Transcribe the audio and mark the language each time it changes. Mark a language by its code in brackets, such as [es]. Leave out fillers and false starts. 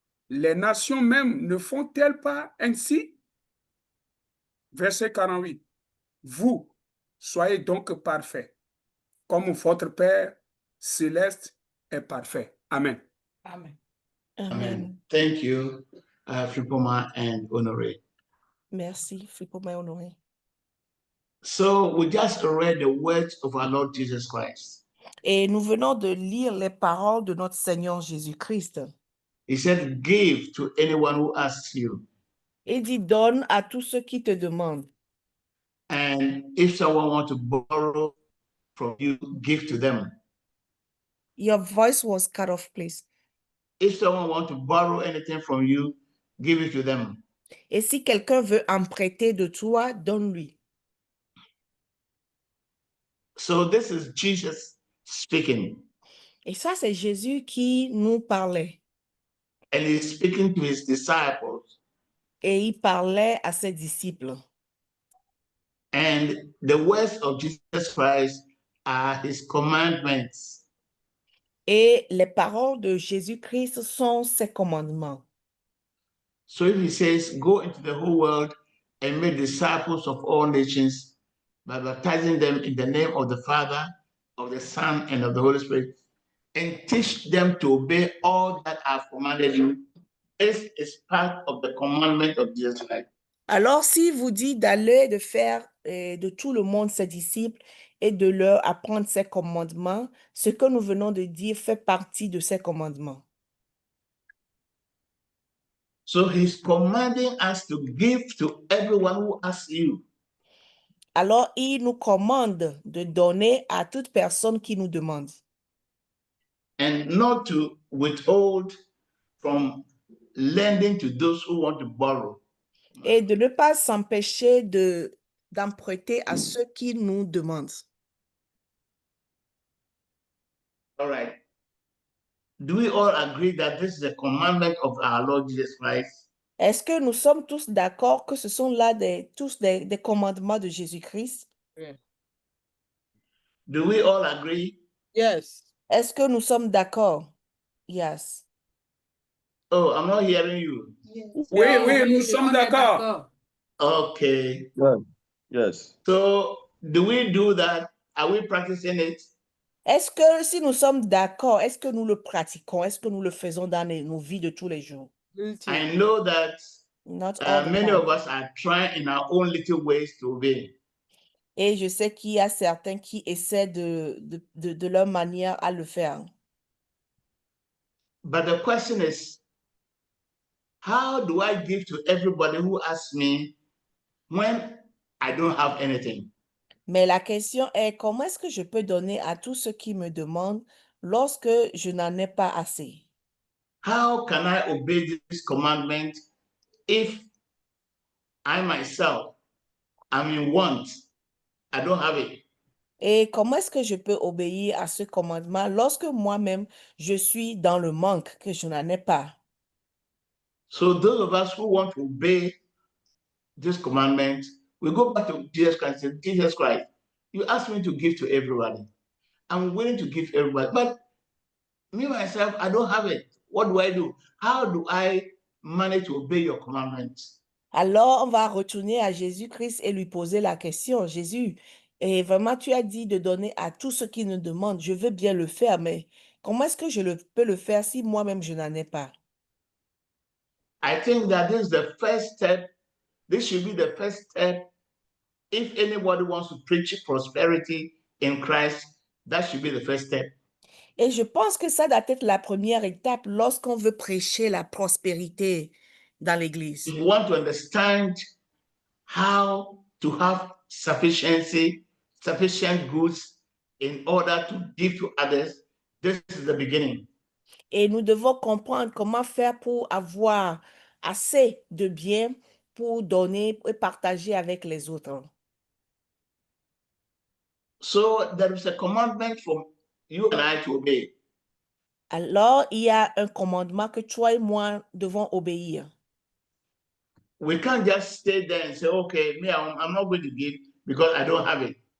[fr] Les nations même ne font-elles pas ainsi? Verset 48. Vous, soyez donc parfaits, comme votre Père céleste est parfait. Amen. Amen. Amen. [en] Thank you, Fripoma and Honoré. [fr] Merci, Fripoma et Honoré. [en] So we just read the words of our Lord Jesus Christ. [fr] Et nous venons de lire les paroles de notre Seigneur Jésus-Christ. [en] He said, give to anyone who asks you. [fr] Il dit, donne à tous ceux qui te demandent. [en] And if someone wants to borrow from you, give to them. Your voice was cut off, please. If someone wants to borrow anything from you, give it to them. [fr] Et si quelqu'un veut emprunter de toi, donne-lui. [en] So this is Jesus speaking. [fr] Et ça, c'est Jésus qui nous parlait. [en] And he's speaking to his disciples. [fr] Et il parlait à ses disciples. [en] And the words of Jesus Christ are his commandments. [fr] Et les paroles de Jésus-Christ sont ses commandements. [en] So if he says, go into the whole world and make disciples of all nations by baptizing them in the name of the Father, of the Son, and of the Holy Spirit, and teach them to obey all that I've commanded you, this is part of the commandment of Jesus Christ. [fr] Alors, s'il vous dit d'aller, de faire de tout le monde ses disciples et de leur apprendre ses commandements, ce que nous venons de dire fait partie de ses commandements. [en] So he's commanding us to give to everyone who asks you. [fr] Alors, il nous commande de donner à toute personne qui nous demande [en] And not to withhold from lending to those who want to borrow. [fr] et de ne pas s'empêcher d'emprunter à ceux qui nous demandent. [en] All right. Do we all agree that this is a commandment of our Lord Jesus Christ? [fr] Est-ce que nous sommes tous d'accord que ce sont là tous des commandements de Jésus-Christ? [en] Yeah. Do we all agree? Yes. [fr] Est-ce que nous sommes d'accord? [en] Yes. Oh, I'm not hearing you. [fr] Oui, nous sommes d'accord. [en] Okay. Yeah. Yes. So do we do that? Are we practicing it? [fr] Est-ce que si nous sommes d'accord, est-ce que nous le pratiquons? Est-ce que nous le faisons dans nos vies de tous les jours? [en] Guilty. I know that Not all the many time. of us are trying in our own little ways to obey. [fr] Et je sais qu'il y a certains qui essaient de leur manière à le faire. [en] But the question is, how do I give to everybody who asks me when I don't have anything? [fr] Mais la question est, comment est-ce que je peux donner à tous ceux qui me demandent lorsque je n'en ai pas assez? [en] How can I obey this commandment if I myself am in want? I don't have it. [fr] Et comment est-ce que je peux obéir à ce commandement lorsque moi-même, je suis dans le manque, que je n'en ai pas? [en] So those of us who want to obey this commandment, we go back to Jesus Christ and say, Jesus Christ, you asked me to give to everybody. I'm willing to give everybody, but me myself, I don't have it. What do I do? How do I manage to obey your commandments? [fr] Alors, on va retourner à Jésus-Christ et lui poser la question. Jésus, et vraiment, tu as dit de donner à tous ceux qui nous demandent. Je veux bien le faire, mais comment est-ce que je peux le faire si moi-même, je n'en ai pas? [en] I think that this is the first step. This should be the first step. If anybody wants to preach prosperity in Christ, that should be the first step. [fr] Et je pense que ça doit être la première étape lorsqu'on veut prêcher la prospérité dans l'Église. [en] If you want to understand how to have sufficiency, sufficient goods in order to give to others, this is the beginning. [fr] Et nous devons comprendre comment faire pour avoir assez de biens pour donner et partager avec les autres. [en] So there is a commandment for you and I to obey. [fr] Alors, il y a un commandement que toi et moi devons obéir. [en] We can't just stay there and say, okay, me, I'm not going to give because I don't have it.